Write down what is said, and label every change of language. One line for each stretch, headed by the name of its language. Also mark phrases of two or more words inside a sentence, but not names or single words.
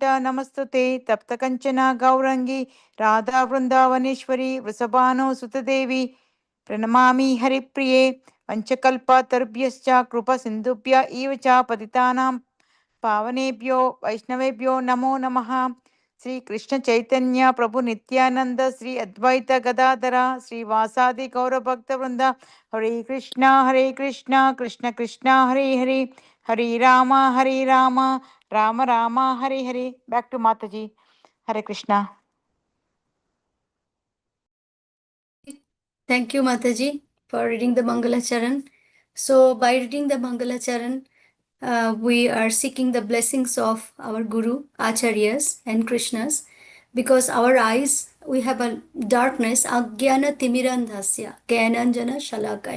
Sanskrit: नमस्तुते तप्त कंचना गौरंगी राधा वृंदावनेश्वरी वृषभानो सुतदेवी प्रणमामि हरिप्रिये पंचकल्पतरुभ्यश्च कृपा सिन्धुभ्य एव च पतितानां पावनेभ्यो वैष्णवेभ्यो नमो नमः श्री कृष्ण चैतन्य प्रभु नित्यानंद श्री अद्वैत गदाधर श्री वासादि गौर भक्त वृंद हरे कृष्णा कृष्ण कृष्ण हरे हरे हरे राम राम राम हरे हरे
English: back to
Sanskrit: माता जी हरे कृष्णा
English: Thank you, Mataji, for reading the Mangalacharan. So, by reading the Mangalacharan, we are seeking the blessings of our Guru, Acharyas, and Krishnas, because our eyes, we have a darkness,
Sanskrit: अज्ञान तिमिरान्धस्य ज्ञानाञ्जन शलाकया.